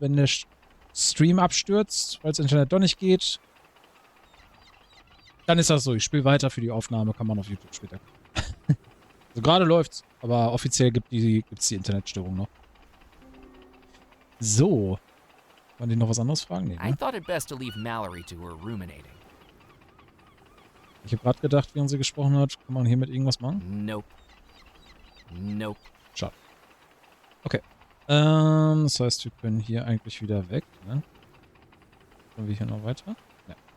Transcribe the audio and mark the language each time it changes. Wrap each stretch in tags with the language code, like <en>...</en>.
<de>Wenn der Stream abstürzt, weil das Internet doch nicht geht, dann ist das so. Ich spiele weiter für die Aufnahme, kann man auf YouTube später gucken. Also gerade läuft's, aber offiziell gibt's die Internetstörung noch. So. Wollen die noch was anderes fragen? Nee,</de> <en>I</en> <de>ne?</de> <en>thought it best to leave Mallory to her ruminating.</en> <de>Ich habe gerade gedacht, während sie gesprochen hat, kann man hier mit irgendwas machen?</de> <en>Nope. Nope.</en> <de>Schade. Okay. Das heißt, wir können hier eigentlich wieder weg, ne? Kommen wir hier noch weiter? Ja.</de>